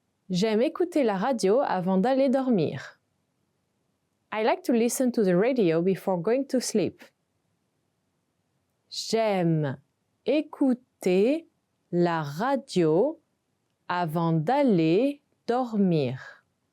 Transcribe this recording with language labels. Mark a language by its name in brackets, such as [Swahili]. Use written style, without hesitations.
[French] J'aime écouter la radio avant d'aller dormir. [English] I like to listen to the radio before going to sleep. [French] J'aime écouter la radio avant d'aller dormir.